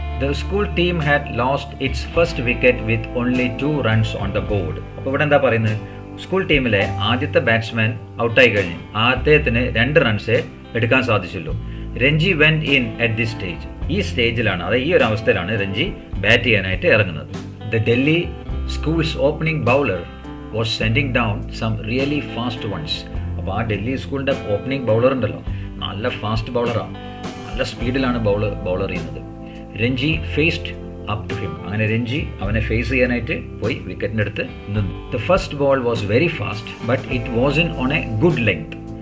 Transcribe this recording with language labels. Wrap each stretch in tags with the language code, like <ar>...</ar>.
<en>The school team had lost its first wicket with only 2 runs on the board.</en> <ml>അപ്പോൾ ഇവിടെ എന്താ പറയുന്നത്? School ടീമിലെ ആദ്യത്തെ ബാറ്റ്സ്മാൻ ഔട്ടായി കഴിഞ്ഞു. അദ്ദേഹത്തിന് 2 റൺസേ എടുക്കാൻ സാധിച്ചുള്ളൂ.</ml> <en>Ranji went in at this stage.</en> <ml>ഈ സ്റ്റേജിലാണ്, അതായത് ഈ ഒരു അവസ്ഥയിലാണ് രഞ്ജി ബാറ്റ് ചെയ്യാനായിട്ട് ഇറങ്ങുന്നത്.</ml> <en>the Delhi school's opening bowler was sending down some really fast ones.</en> <ml>അപ്പോൾ ആ ഡൽഹി സ്കൂളിൻ്റെ ഓപ്പണിംഗ് ബൗളർ ഉണ്ടല്ലോ, നല്ല ഫാസ്റ്റ് ബൗളറാണ്, നല്ല സ്പീഡിലാണ് ബൗളർ ചെയ്യുന്നത്.</ml> <en>Ranji faced up to him.</en> <ml>അങ്ങനെ രഞ്ജി അവനെ ഫേസ് ചെയ്യാനായിട്ട് പോയി വിക്കറ്റിൻ്റെ അടുത്ത് നിന്നു.</ml> <en>The first ball was very fast but it was on a good length.</en>